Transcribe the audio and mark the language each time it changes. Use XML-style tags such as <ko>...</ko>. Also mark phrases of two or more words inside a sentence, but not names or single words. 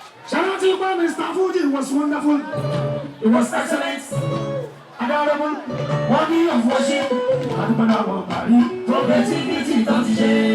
<en>Shout out to you, Mister Fuji. It was wonderful. It was excellent. Adorable. Worthy of worship.</en> <yo>Adúpẹ́ lọ́wọ́ Parí. Tó creativity tó ti ṣe.</yo>